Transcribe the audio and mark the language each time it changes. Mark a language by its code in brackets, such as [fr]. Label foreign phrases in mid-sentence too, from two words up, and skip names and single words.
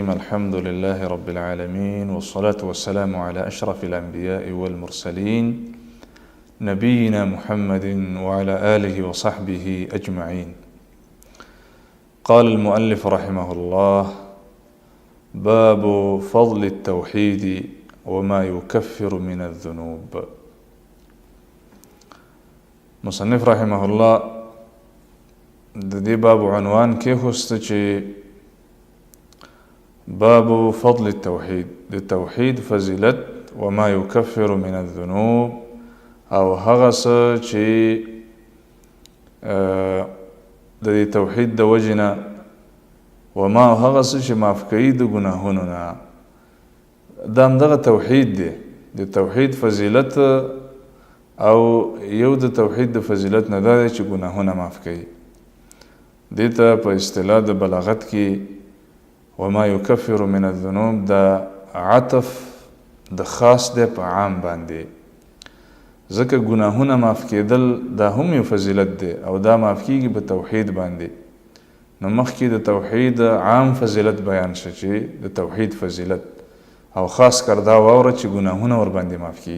[ar] الحمد لله رب العالمين، والصلاة والسلام على أشرف الأنبياء والمرسلين نبينا محمد وعلى آله وصحبه أجمعين. قال المؤلف رحمه الله: باب فضل التوحيد وما يكفر من الذنوب. [ps] مصنف [ar] رحمه الله [ps] د دې باب عنوان کې هوست چې [ar] باب فضل التوحيد، [ps] د توحید فضیلت، [ar] وما يكفر من الذنوب، [ps] او هغه څه چې د دې توحید د وجنه وما هغه څه چې معاف کوي د ګناهونو نه. دا همدغه توحید دی، د توحید فضیلت، او یو د توحید د فضیلت نه دا دی چې ګناهونه معاف کوي. دې ته په اصطلاح د بلاغت کې [ar] وما يكفر من الذنوب [ps] دا عطف د خاص دی په عام باندې، ځکه ګناهونه معاف کېدل دا هم یو فضیلت دی او دا معاف کېږي په توحید باندې. نو مخکې د توحید عام فضیلت بیان شو چې د توحید فضیلت، او خاص کر دا واوره چې ګناهونه ور باندې معاف کېږي.